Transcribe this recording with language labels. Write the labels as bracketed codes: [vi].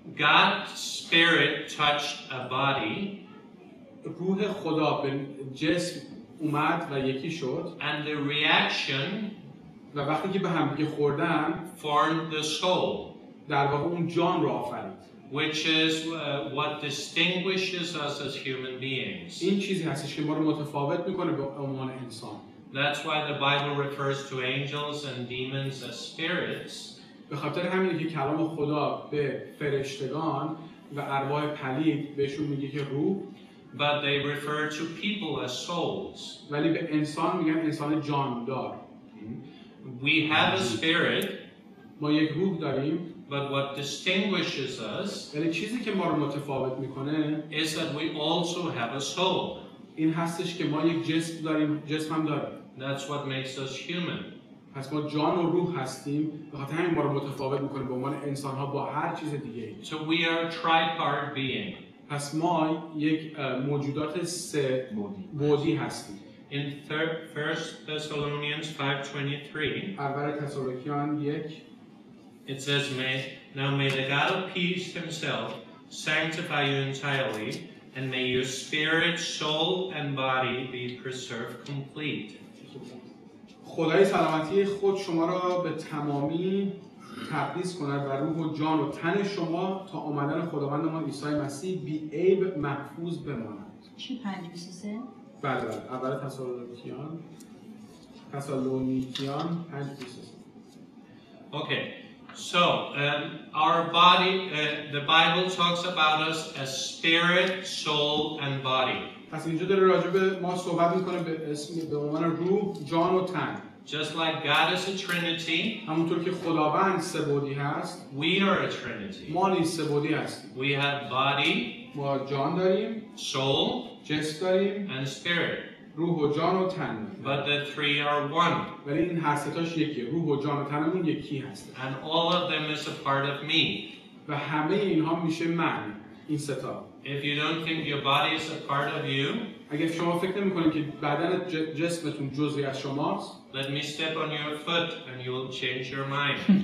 [en] God's spirit touched a body. [fa] روح خدا به جسم اومد و یکی شد. [en] And the reaction [fa] و وقتی که به هم دیگه خوردن, [en] formed the soul. [fa] در واقع اون جان رو آفرید. [en] which is what distinguishes us as human beings. [fa] این چیزی هستش که ما رو متفاوت میکنه به عنوان انسان. [en] That's why the Bible refers to angels and demons as spirits. [fa] به خاطر همینه که کلام خدا به فرشتگان و ارواح پلید بهشون میگه که روح. [en] But they refer to people as souls. [fa] ولی به انسان میگن انسان جاندار. [en] We have a spirit. [fa] ما یک روح داریم. [en] But what distinguishes us [fa] ولی چیزی که ما رو متفاوت میکنه [en] is that we also have a soul. [fa] این هستش که ما یک جسم داریم، جسم هم داریم. [en] That's what makes us human. [fa] پس ما جان و روح هستیم، به خاطر همین ما رو متفاوت میکنه به عنوان انسان ها با هر چیز دیگه. [en] So we are a tripart being. [fa] پس ما یک موجودات سه بعدی هستیم. [en] In 1 Thessalonians 5:23, [fa] اول تسالونیکیان 1 [en] it says, Now may the God of peace himself sanctify you entirely, and may your spirit, soul, and body be preserved complete. [fa] خدای سلامتی خود شما را به تمامی تقدیس کند و روح و جان و تن شما تا آمدن خداوند ما عیسی مسیح بی عیب محفوظ بماند. چی 5:23؟ بله اول تسالونیکیان 5:23. [en] Okay, so our body, the Bible talks about us as spirit, soul, and body. [fa] پس اینجا داره راجع به ما صحبت میکنه به عنوان روح، جان و تن. [en] Just like God is a trinity, [fa] همونطور که خداوند سه‌بعدی هست، [en] we are a trinity. [fa] ما نیز سه‌بعدی هستیم. [en] We have body, [fa] ما جان داریم، [en] soul, [fa] جسم داریم، [en] and spirit. [fa] روح و جان و تن. [en] But the three are one. [fa] ولی این هر سه تاش یکیه. روح و جان و تنمون یکی هست. [en] And all of them is a part of me. [fa] و همه اینها میشه من. این سه تا. [en] If you don't think your body is a part of you, [fa] اگه شما فکر نمی‌کنید که بدن جسمتون جزئی از شماست، [en] let me step on your foot and you will change your mind.